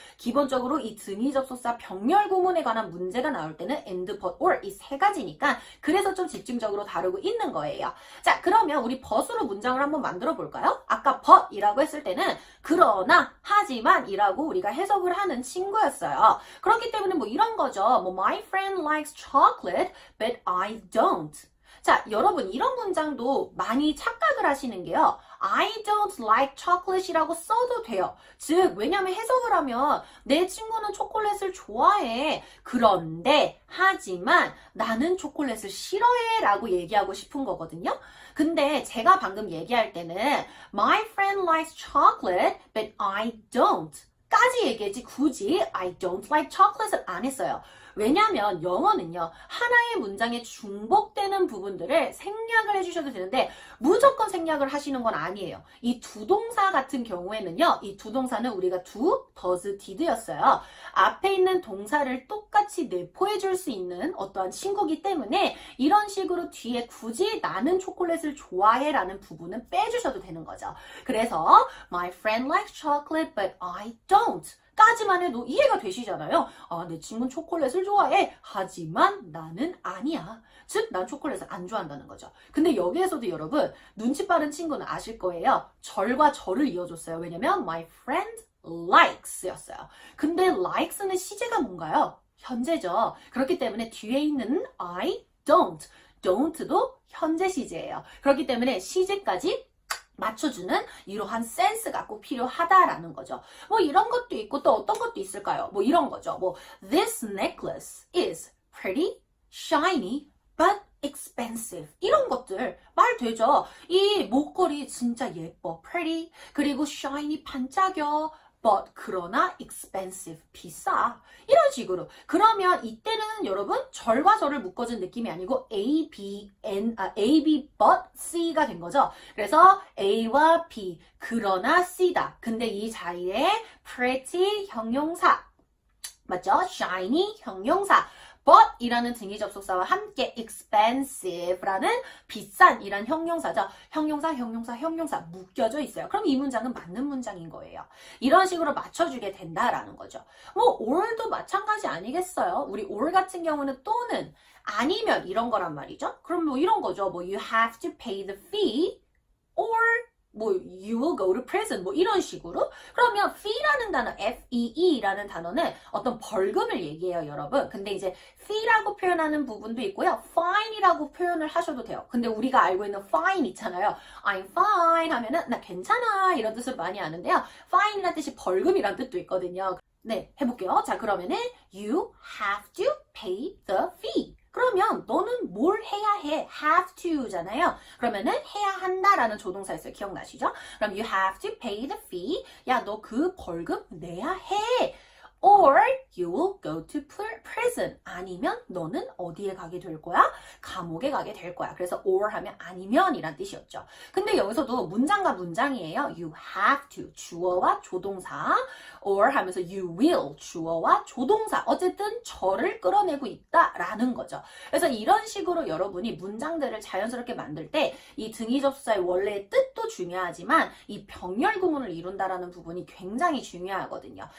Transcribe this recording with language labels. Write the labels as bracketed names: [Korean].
[Korean] 기본적으로 이 등위 접속사 병렬 구문에 관한 문제가 나올 때는 and, but, or 이 3가지니까 그래서 좀 집중적으로 다루고 있는 거예요. 자, 그러면 우리 but으로 문장을 한번 만들어 볼까요? 아까 but이라고 했을 때는 그러나, 하지만 이라고 우리가 해석을 하는 친구였어요. 그렇기 때문에 뭐 이런 거죠. [English] 뭐 my friend likes chocolate, but I don't. [Korean] 자, 여러분 이런 문장도 많이 착각을 하시는 게요. [English] I don't like chocolate이라고 [Korean] 써도 돼요. 즉, 왜냐면 해석을 하면 내 친구는 초콜릿을 좋아해. 그런데, 하지만 나는 초콜릿을 싫어해 라고 얘기하고 싶은 거거든요. 근데 제가 방금 얘기할 때는 [English] My friend likes chocolate, but I don't 까지 [Korean] 얘기했지 굳이 [English] I don't like chocolate을 안 했어요. [Korean] 왜냐면 영어는요. 하나의 문장에 중복되는 부분들을 생략을 해주셔도 되는데 무조건 생략을 하시는 건 아니에요. 이 두 동사 같은 경우에는요. 이 두 동사는 우리가 do, does, did였어요. 앞에 있는 동사를 똑같이 내포해 줄 수 있는 어떠한 친구기 때문에 이런 식으로 뒤에 굳이 나는 초콜릿을 좋아해 라는 부분은 빼주셔도 되는 거죠. [English] 그래서 My friend likes chocolate but I don't [Korean] 까지만 해도 이해가 되시잖아요. 아, 내 친구는 초콜릿을 좋아해. 하지만 나는 아니야. 즉, 난 초콜릿을 안 좋아한다는 거죠. 근데 여기에서도 여러분, 눈치 빠른 친구는 아실 거예요. 절과 절을 이어줬어요. 왜냐면 my friend likes 였어요. 근데 likes는 시제가 뭔가요? 현재죠. 그렇기 때문에 뒤에 있는 I don't,도 현재 시제예요. 그렇기 때문에 시제까지 맞춰주는 이러한 센스가 꼭 필요하다라는 거죠. 뭐 이런 것도 있고 또 어떤 것도 있을까요? 뭐 이런 거죠. [English] 뭐 This necklace is pretty, shiny, but expensive. [Korean] 이런 것들 말 되죠. 이 목걸이 진짜 예뻐, pretty, 그리고 shiny, 반짝여, but 그러나 expensive, 비싸. 이런 식으로. 그러면 이때는 여러분 절과 절을 묶어준 느낌이 아니고 A, B, but C가 된 거죠. 그래서 A와 B, 그러나 C다. 근데 이 자리에 pretty 형용사, 맞죠? shiny 형용사. but 이라는 등위 접속사와 함께 expensive라는 비싼 이란 형용사죠. 형용사 묶여져 있어요. 그럼 이 문장은 맞는 문장인 거예요. 이런 식으로 맞춰주게 된다라는 거죠. 뭐 or도 마찬가지 아니겠어요? 우리 or 같은 경우는 또는 아니면 이런 거란 말이죠. 그럼 뭐 이런 거죠. [English] 뭐 you have to pay the fee or 뭐 you will go to prison [Korean] 뭐 이런 식으로. 그러면 fee라는 단어 F-E-E라는 단어는 어떤 벌금을 얘기해요, 여러분. 근데 이제 fee라고 표현하는 부분도 있고요. fine이라고 표현을 하셔도 돼요. 근데 우리가 알고 있는 fine 있잖아요. [English] I'm fine [Korean] 하면은 나 괜찮아 이런 뜻을 많이 아는데요. fine이라는 뜻이 벌금이라는 뜻도 있거든요. 네, 해볼게요. 자, 그러면은 [English] you have to pay the fee. [Korean] 그러면 너는 뭘 해야 해? have to잖아요. 그러면은 해야 한다라는 조동사였어요. 기억나시죠? [English] 그럼 you have to pay the fee. [Korean] 야, 너 그 벌금 내야 해. [English] Or you will go to prison. [Korean] 아니면 너는 어디에 가게 될 거야? 감옥에 가게 될 거야. 그래서 or 하면 아니면이란 뜻이었죠. 근데 여기서도 문장과 문장이에요. [English] You have to [Korean] 주어와 조동사. or 하면서 [English] you will [Korean] 주어와 조동사. 어쨌든 절을 끌어내고 있다라는 거죠. 그래서 이런 식으로 여러분이 문장들을 자연스럽게 만들 때 이 등위 접수사의 원래의 뜻도 중요하지만 이 병렬 구문을 이룬다라는 부분이 굉장히 중요하거든요.